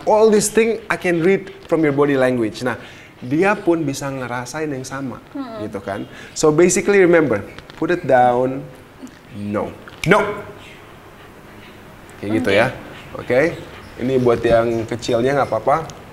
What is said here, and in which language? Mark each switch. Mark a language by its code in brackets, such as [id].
[en] All these thing I can read from your body language. [id] Nah, dia pun bisa ngerasain yang sama, gitu kan. [en] So basically remember, put it down, no. [id] Kayak gitu ya, oke. Ini buat yang kecilnya nggak apa-apa.